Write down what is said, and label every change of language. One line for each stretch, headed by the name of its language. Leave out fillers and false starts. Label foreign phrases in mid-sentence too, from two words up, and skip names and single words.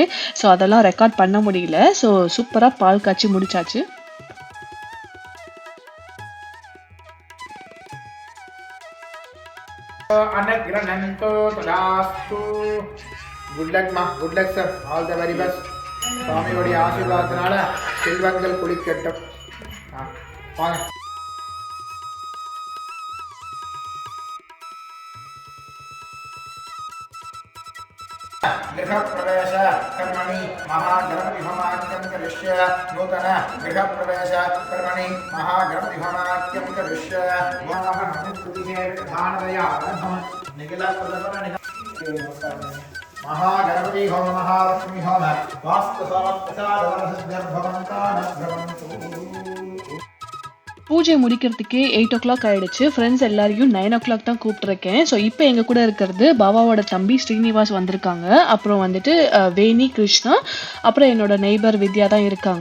Tamil: ஸோ அதெல்லாம் ரெக்கார்ட் பண்ண முடியல. ஸோ சூப்பரா பால் காய்ச்சி முடிச்சாச்சு. Anagrananto tadastu.
English: Good luck ma, good luck sir, all the very best.
Tamil: சுவாமியோடைய ஆசீர்வாதத்தினால செல்வங்கள் குளிக்கட்டும். வாங்க.
Sanskrit: गृहप्रवेश कर्मणि महागणपतिहोमाख्यं करिष्ये. नूतन गृहप्रवेश कर्मणि महागणपतिहोमाख्यं करिष्ये. वाहनमतिस्तुतिः प्रधानतया आरम्भम्. निखिलप्रदपन महागणपति होम महालक्ष्मी होम
Tamil: பூஜை முடிக்கிறதுக்கே 8 o'clock ஆயிடுச்சு. ஃப்ரெண்ட்ஸ் எல்லாரையும் 9 o'clock தான் கூப்பிட்டுருக்கேன். ஸோ இப்போ எங்க கூட இருக்கிறது பாபாவோட தம்பி ஸ்ரீனிவாஸ் வந்திருக்காங்க. அப்புறம் வந்துட்டு வேணி கிருஷ்ணா, அப்புறம் என்னோட நெய்பர் வித்யா தான் இருக்காங்க.